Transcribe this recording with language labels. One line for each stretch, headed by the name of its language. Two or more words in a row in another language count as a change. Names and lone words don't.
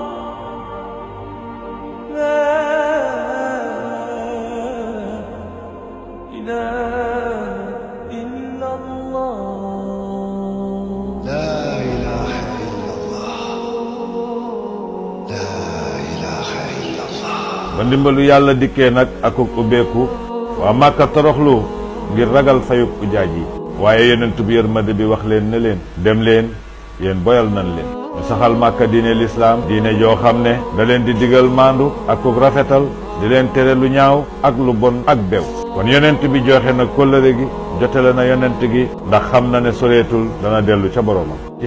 Arabic: لا إله إلا الله. لا إله إلا الله. لا إله إلا الله.
Wolof: ba ndimbalu yàlla dikkee nag akuk ubbeeku waa Màkka toroxlu ngir ragal fayuk ujaaj yi waaye yonent bi yërmande bi wax leen ne leen dem leen yéen boyal nan leen ñu saxal Màkka diine lislaam diine joo xam ne da leen di digal maandu akuk rafetal di leen tere lu ñaaw ak lu bon ak bew kon yonent bi joxe na kóllëre gi jotale na yonent gi ndax xam na ne soreetul dana dellu ca boroomam ci